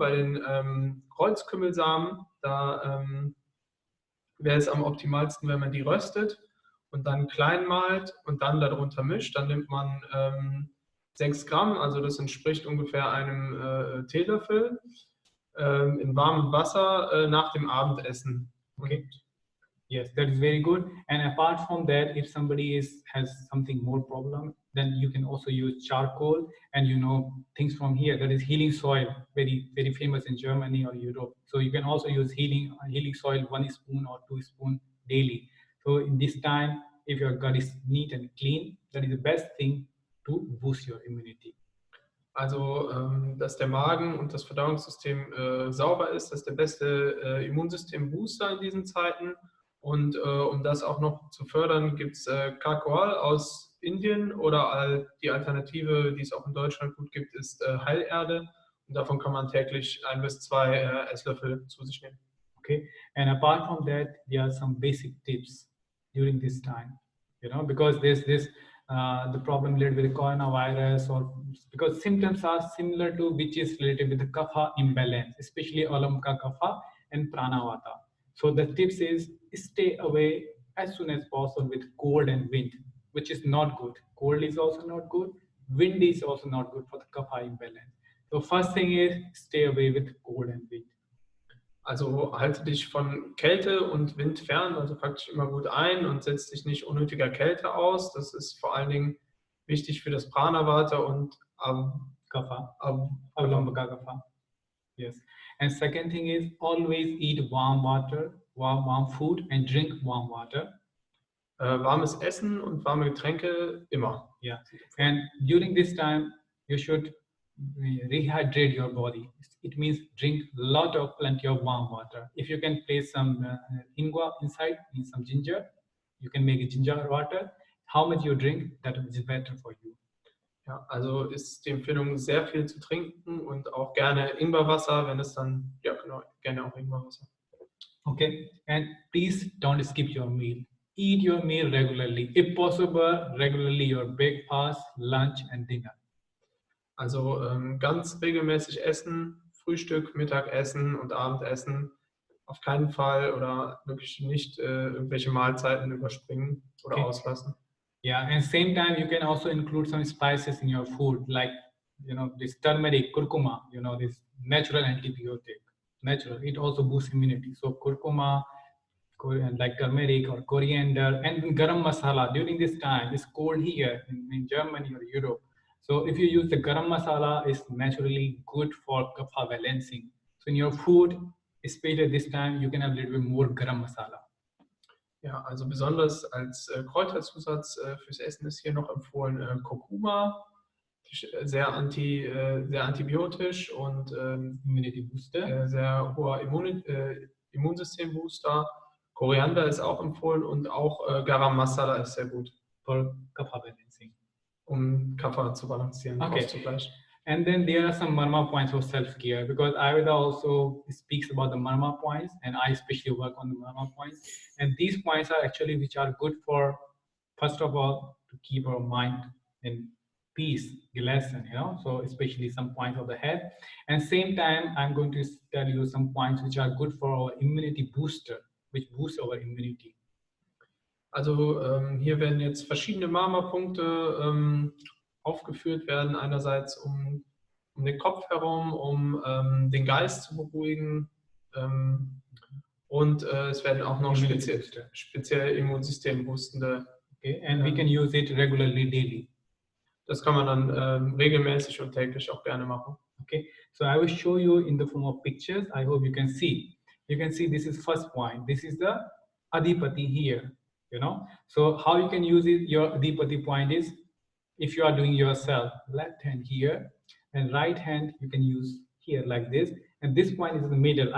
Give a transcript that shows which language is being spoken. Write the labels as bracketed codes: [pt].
[de] Bei den Kreuzkümmelsamen, da wäre es am optimalsten, wenn man die röstet und dann klein malt und dann darunter mischt. Dann nimmt man 6 Gramm, also das entspricht ungefähr einem Teelöffel, in warmem Wasser nach dem Abendessen. [en] Okay. Yes, that is very good. And apart from that, if somebody has something more problem, then you can also use charcoal and things from here. That is healing soil, very very famous in Germany or Europe. So you can also use healing soil 1 spoon or 2 spoon daily. So in this time, if your gut is neat and clean, that is the best thing to boost your immunity. [de] Also, dass der Magen und das Verdauungssystem sauber ist, das ist der beste Immunsystem-Booster in diesen Zeiten. Und um das auch noch zu fördern, gibt es Kakao aus Indien oder die Alternative, die es auch in Deutschland gut gibt, ist Heilerde. Und davon kann man täglich 1 bis 2 Esslöffel zu sich nehmen. [en] Okay, and apart from that, there are some basic tips during this time, because there's this the problem related with the coronavirus, or because symptoms are similar to which is related with the kapha imbalance, especially alamka kapha and pranavata. So the tips is stay away as soon as possible with cold and wind, which is not good. Cold is also not good. Wind is also not good for the kapha imbalance. So first thing is stay away with cold and wind. [de] Also halte dich von Kälte und Wind fern, also pack dich immer gut ein und setz dich nicht unnötiger Kälte aus. Das ist vor allen Dingen wichtig für das Pranavata und [en] Kapha. Avalambaka kapha. Yes. And second thing is always eat warm water, warm food and drink warm water. [de] Warmes Essen und warme Getränke immer. [en] Yeah. And during this time, you should rehydrate your body. It means drink plenty of warm water. If you can place some ingwa inside, some ginger, you can make a ginger water. How much you drink, that is better for you. [de] Ja, also ist die Empfehlung, sehr viel zu trinken und auch gerne Ingwerwasser, wenn es dann, ja genau, gerne auch Ingwerwasser. [en] Okay, and please don't skip your meal. Eat your meal regularly. If possible, regularly your breakfast, lunch and dinner. [de] Also ganz regelmäßig essen, Frühstück, Mittagessen und Abendessen auf keinen Fall oder wirklich nicht irgendwelche Mahlzeiten überspringen oder auslassen. [en] Yeah, and same time you can also include some spices in your food, like this turmeric, curcuma, this natural antibiotic. Natural, it also boosts immunity. So curcuma, like turmeric or coriander, and garam masala. During this time, it's cold here in Germany or Europe. So if you use the garam masala, it's naturally good for kapha balancing. So in your food, especially this time, you can have a little bit more garam masala. [de] Ja, also besonders als Kräuterzusatz fürs Essen ist hier noch empfohlen Kurkuma, sehr antibiotisch und sehr hoher Immunsystembooster. Koriander ist auch empfohlen und auch Garam Masala ist sehr gut. [en] For kapha balancing. [de] Kapha zu balancieren, auszugleichen. [en] And then there are some marma points for self-care, because Ayurveda also speaks about the marma points, and I especially work on the marma points. And these points are actually which are good for, first of all, to keep our mind in peace, lesson, so especially some points of the head. And same time, I'm going to tell you some points which are good for our immunity booster, which boosts our immunity. [de] Also hier werden jetzt verschiedene Marma-Punkte aufgeführt werden, einerseits um den Kopf herum, um den Geist zu beruhigen und es werden auch noch speziell Immunsystem boostende. [en] Okay, and we can use it regularly daily. [de] Das kann man dann regelmäßig und täglich auch gerne machen. [en] Okay, so I will show you in the form of pictures. I hope you can see. You can see this is first point. This is the adipati here. So how you can use it, your adipati point is, if you are doing yourself, left hand here and right hand you can use here like this, and this point is in the middle.